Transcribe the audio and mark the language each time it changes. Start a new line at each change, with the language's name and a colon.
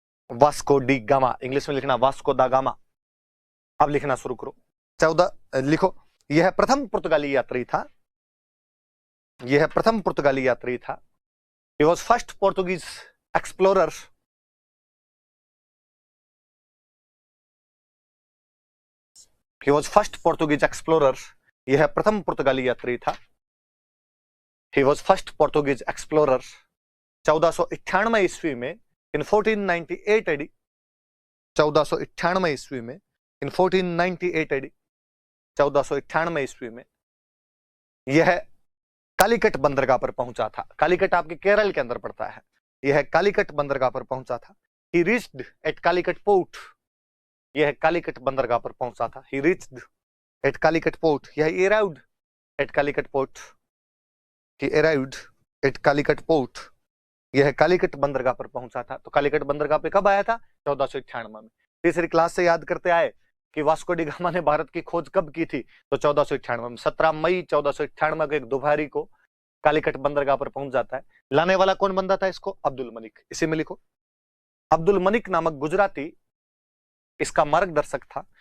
Hindi: Vasco D gamma, English में लिखना Vasco दा गामा। अब लिखना शुरू करो। 14 लिखो। यह प्रथम पुर्तगाली यात्री था, यह प्रथम पुर्तगाली यात्री था।
English: He was first Portuguese explorer. He was first Portuguese explorer.
Hindi: यह प्रथम पुर्तगाली यात्री था।
English: He was first Portuguese explorer.
Hindi: 1498 ईस्वी में,
English: in 1498 AD,
Hindi: 1498 ईस्वी में, इन 1498 एडी, 1498 ईस्वी में यह कालीकट बंदरगाह पर पहुंचा था। कालीकट आपके केरल के अंदर पड़ता है। यह कालीकट बंदरगाह पर पहुंचा था।
English: He reached at Calicut port.
Hindi: यह कालीकट बंदरगाह पर पहुंचा था।
English: He reached at Calicut port.
Hindi: यह
English: arrived at Calicut port. He arrived at Calicut port.
Hindi: यह कालीकट बंदरगाह पर पहुंचा था। तो कालीकट बंदरगाह पे कब आया था? 1498 में। तीसरी क्लास से याद करते आए कि वास्को डी गामा ने भारत की खोज कब की थी? तो 1498 में, 17 मई 1498 को एक दोपहरी को कालीकट बंदरगाह पर पहुंच जाता है। लाने वाला कौन बंदा था इसको? अब्दुल मलिक। इसी में लिखो, अब्दुल मलिक नामक गुजराती इसका मार्गदर्शक था।